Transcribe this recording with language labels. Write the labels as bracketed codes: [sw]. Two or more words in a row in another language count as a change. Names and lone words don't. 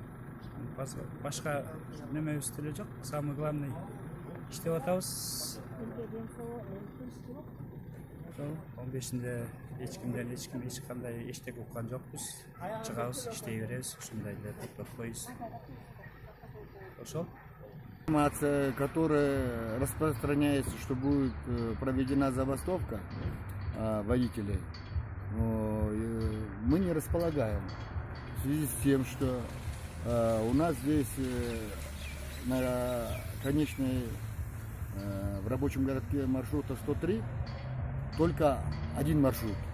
[ky] Башка немебиз деле жок. [ru] Самый главный [ky] иштеп атабыз. 15-нде эч кимден эч кандай эчтеке уккан жокпуз. Чыгабыз, иштей беребиз, ушундай эле токтоп коебуз. Ошол. [ru] Информация, которая распространяется, что будет проведена забастовка водителей, мы не располагаем. В связи с тем, что у нас здесь на конечной в рабочем городке маршрута 103 только один маршрут.